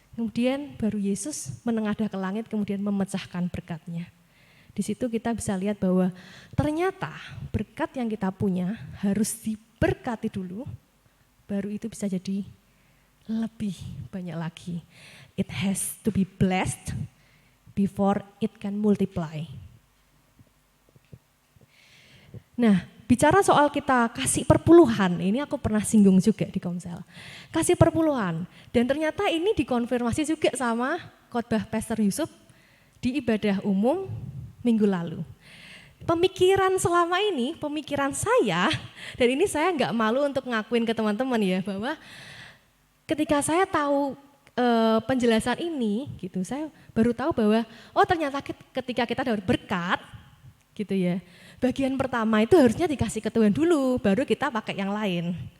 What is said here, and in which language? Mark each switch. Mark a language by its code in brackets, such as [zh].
[id] Kemudian baru Yesus menengadah ke langit kemudian memecahkan berkatnya. Di situ kita bisa lihat bahwa ternyata berkat yang kita punya harus diberkati dulu, baru itu bisa jadi lebih banyak lagi. [en] It has to be blessed before it can multiply. [id] Nah, bicara soal kita kasih perpuluhan, ini aku pernah singgung juga di Komsel. Kasih perpuluhan, dan ternyata ini dikonfirmasi juga sama khotbah Pastor Yusuf di ibadah umum minggu lalu. Pemikiran selama ini, pemikiran saya, dan ini saya nggak malu untuk ngakuin ke teman-teman ya, bahwa ketika saya tahu penjelasan ini, gitu, saya baru tahu bahwa oh ternyata ketika kita dapat berkat, gitu ya, bagian pertama itu harusnya dikasih ke Tuhan dulu, baru kita pakai yang lain.